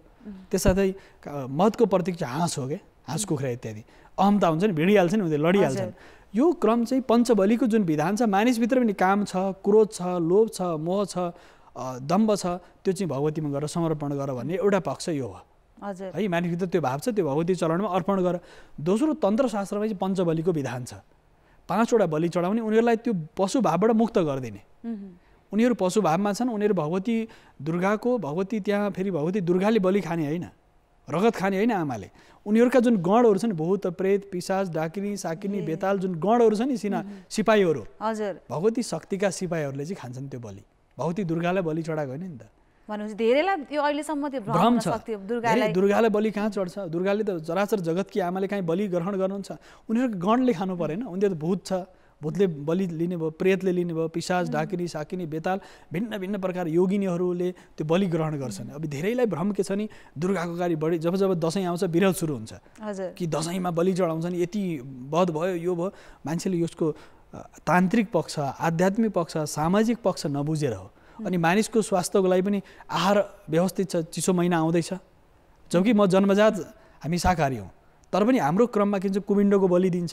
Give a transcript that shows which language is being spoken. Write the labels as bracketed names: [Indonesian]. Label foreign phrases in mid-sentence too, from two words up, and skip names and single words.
[Nepali] त्यससाथै मदको प्रतीक चाहिँ हाँस हो के हाँस कुखुरा इत्यादि अहमता हुन्छ नि भिडिहाल्छ नि उनीहरू लडिहाल्छन् यो क्रम चाहिँ पञ्चबलीको जुन विधान छ मानिसभित्र पनि काम छ क्रोध छ लोभ छ मोह छ दम्भ छ त्यो चाहिँ भगवतीमा गएर समर्पण गर भन्ने एउटा पक्ष यो हो है मानिसभित्र त्यो भाव छ त्यो भगवती चरणमा अर्पण गर दोस्रो तन्त्रशास्त्रमा चाहिँ पञ्चबलीको विधान छ 5वटा बलि चढाउने उनीहरूलाई त्यो पशु भावबाट मुक्त गरिदिने उनीहरू पशु भावमा छन् उनीहरू भगवती त्यहाँ फेरि भगवती दुर्गाले बलि खाने होइन रगत खाने होइन आमाले उनीहरूका जुन गणहरू छन् भूत प्रेत पिशाच डाकिनी साकिनी बेताल जुन गणहरू छन् नि सिपाहीहरू भगवती शक्तिका सिपाहीहरूले चाहिँ खान्छन् त्यो बलि भगवती दुर्गालाई बलि चढाएको होइन नि त भनेपछि धेरैलाई यो अहिलेसम्म त्यो भ्रम छ दुर्गालाई बलि कहाँ चढ्छ दुर्गाले त चराचर जगतकी आमाले कहीँ बलि ग्रहण गर्नुहुन्छ उनीहरूको गणले खानु परेन उनीहरू त भूत छ भूतले बलि लिने भयो प्रेतले लिने भयो पिशाच डाकिनी साकिनी बेताल भिन्न भिन्न प्रकार योगिनीहरूले त्यो बलि ग्रहण गर्छन् अब धेरैलाई भ्रम के छ नि दुर्गाको कार्य बढी जब दसैँ आउँछ विरोध सुरु हुन्छ कि दसैँमा बलि चढाउँछन् यति वध भयो यो भयो मान्छेले यसको तान्त्रिक पक्ष आध्यात्मिक पक्ष सामाजिक पक्ष नबुझेर हो अनि मानिसको स्वास्थ्यको लागि पनि आहार व्यवस्थित छ चिसो महिना आउँदैछ जबकि म जन्मजात हामी शाकाहारी हौँ तर पनि हाम्रो क्रममा के भन्छ कुमिन्डोको बलि दिन्छ